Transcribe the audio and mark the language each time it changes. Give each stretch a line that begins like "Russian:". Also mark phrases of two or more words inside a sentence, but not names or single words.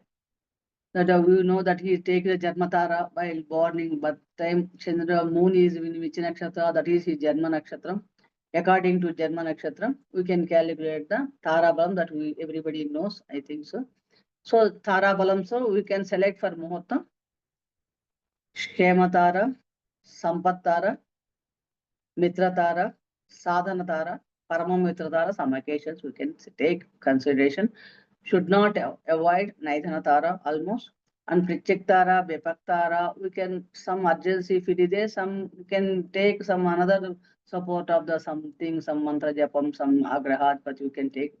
English: That we know that he take the Janmatara while born in birth time. Chandra moon is in which nakshatra, that is his Janma nakshatra. According to Janma nakshatra, we can calculate the Tara Balam that we everybody knows, I think so. So Tara Balam, so we can select for Muhurtam, Shema Tara, Sampat Tara, Mitra Tara, Sadhana Tara, Paramamitra Tara. Some occasions we can take consideration. Should not avoid Naidhana Tara almost. And Prichik Tara, Vipak Tara, we can some urgency if it is there, some we can take some another support of the something, some mantra japam, some agrahat, but you can take.